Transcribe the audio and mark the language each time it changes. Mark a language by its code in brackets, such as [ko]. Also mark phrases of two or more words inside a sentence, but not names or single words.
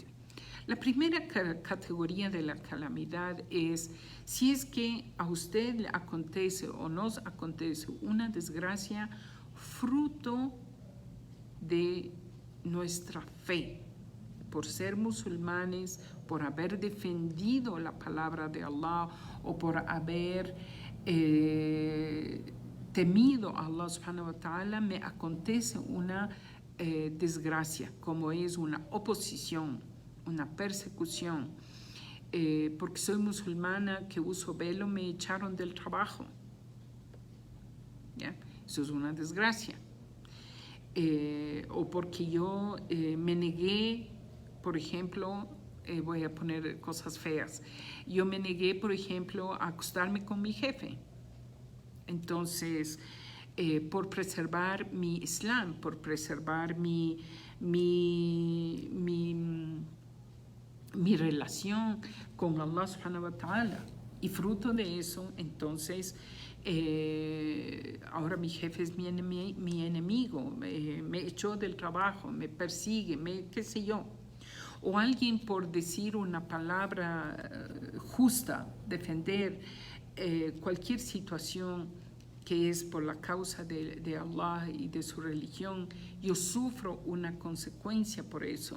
[es] La primera categoría de la calamidad es si es que a usted le acontece o nos acontece una desgracia fruto de nuestra fe, por ser musulmanes, por haber defendido la palabra de Allah o por haber temido a [ar] الله سبحانه وتعالى, [es] me acontece una desgracia, como es una oposición, una persecución. Porque soy musulmana, que uso velo, me echaron del trabajo. ¿Ya? Eso es una desgracia. O porque yo me negué, por ejemplo, voy a poner cosas feas, yo me negué, por ejemplo, a acostarme con mi jefe. Entonces, por preservar mi Islam, por preservar mi relación con [ar] الله سبحانه وتعالى, [es] y fruto de eso, entonces, ahora mi jefe es mi enemigo, me echó del trabajo, me persigue, qué sé yo. O alguien por decir una palabra justa, defender cualquier situación que es por la causa de Allah y de su religión, yo sufro una consecuencia por eso.